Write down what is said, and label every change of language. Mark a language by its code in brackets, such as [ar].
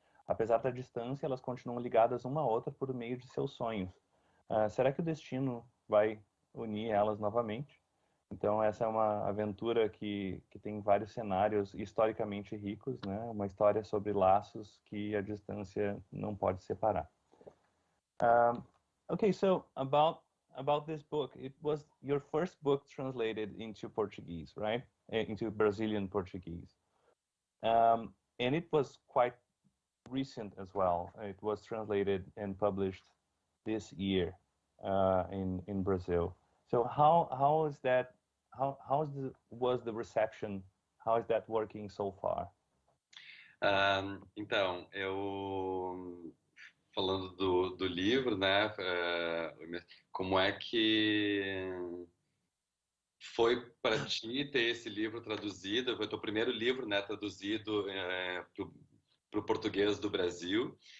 [pt] Apesar da distância, elas continuam ligadas uma a outra por meio de seus sonhos. Será que o destino vai unir elas novamente? Então, essa é uma aventura que tem vários cenários historicamente ricos, né? Uma história sobre laços que a distância não pode separar. [en] Okay, so about this book, it was your first book translated into Portuguese, right? Into Brazilian Portuguese. And it was quite recent as well. It was translated and published this year in Brazil. So how is that? Was the reception? How is that working so far? [pt] Então, falando do livro, né? Como é que foi para ti ter esse livro traduzido? Foi o teu primeiro livro, né? Traduzido para o português do Brasil.